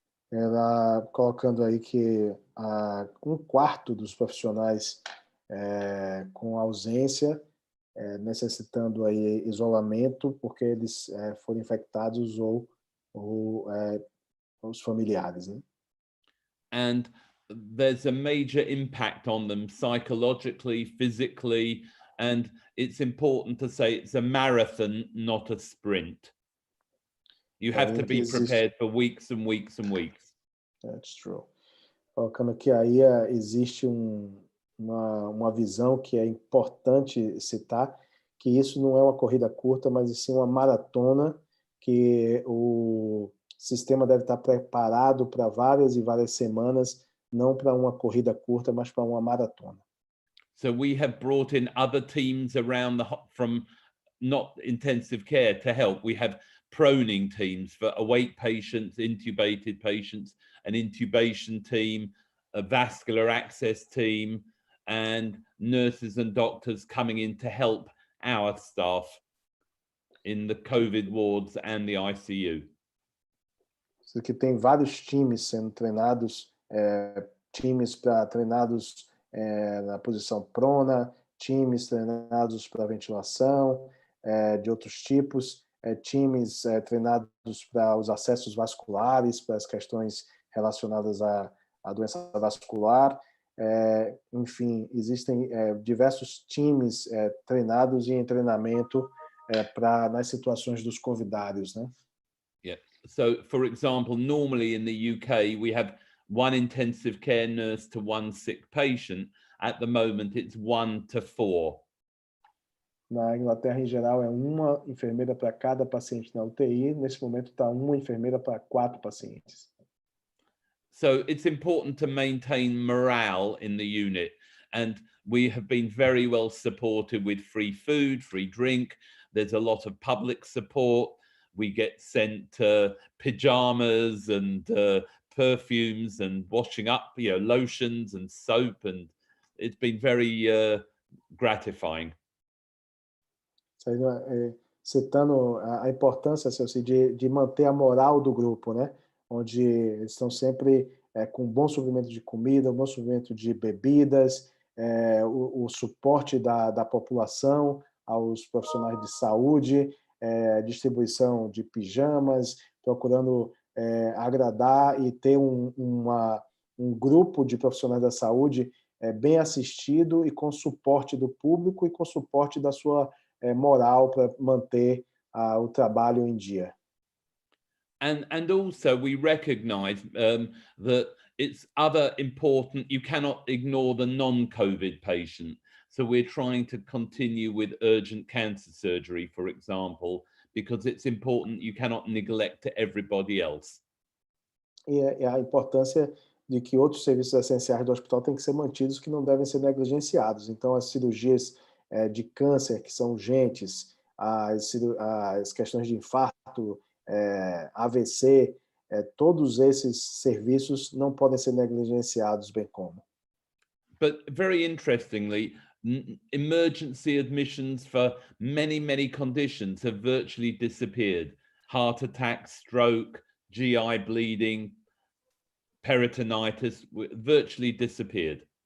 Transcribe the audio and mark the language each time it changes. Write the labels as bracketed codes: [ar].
[pt] Ela colocando aí que 1/4 dos profissionais com ausência, necessitando aí isolamento porque eles foram infectados ou os familiares, né? [en] And there's a major impact on them psychologically, physically, and it's important to say it's a marathon, not a sprint. You have to be prepared for weeks and weeks and weeks. That's true. [pt] Colocando aqui aí existe uma visão que é importante citar, que isso não é uma corrida curta, mas sim uma maratona, que o sistema deve estar preparado para várias e várias semanas, não para uma corrida curta, mas para uma maratona. [en] So we have brought in other teams around from not intensive care to help. We have proning teams for awake patients, intubated patients, an intubation team, a vascular access team, and nurses and doctors coming in to help our staff in the COVID wards and the ICU. [pt] Isso aqui tem vários times sendo treinados times treinados na posição prona, times treinados para ventilação, de outros tipos, times treinados para os acessos vasculares, para as questões relacionadas à doença vascular. Enfim, existem diversos times treinados e em treinamento nas situações dos convidados, né? [en] Yeah. So, for example, normally in the UK, we have one intensive care nurse to one sick patient. At the moment, it's 1 to 4. [pt] Na Inglaterra, em geral, é uma enfermeira para cada paciente na UTI. Nesse momento, está uma enfermeira para 4 pacientes. [en] So it's important to maintain morale in the unit. And we have been very well supported with free food, free drink. There's a lot of public support. We get sent pajamas and perfumes and washing up, lotions and soap. And it's been very gratifying. [pt] Citando a importância, Celso, de manter a moral do grupo, né? Onde eles estão sempre com bom suprimento de comida, bom suprimento de bebidas, o suporte da população aos profissionais de saúde, distribuição de pijamas, procurando agradar e ter um grupo de profissionais da saúde bem assistido e com suporte do público e com suporte da sua moral para manter o trabalho em dia. [en] And also we recognize that it's other important, you cannot ignore the non-COVID patient. So we're trying to continue with urgent cancer surgery, for example, because it's important, you cannot neglect everybody else. [pt] E a importância de que outros serviços essenciais do hospital têm que ser mantidos, que não devem ser negligenciados. Então, as cirurgias de câncer, que são urgentes, as questões de infarto, AVC, todos esses serviços não podem ser negligenciados, bem como. [en] But very interestingly, emergency admissions for many conditions have virtually disappeared. Heart attack, stroke, GI bleeding, peritonitis virtually disappeared.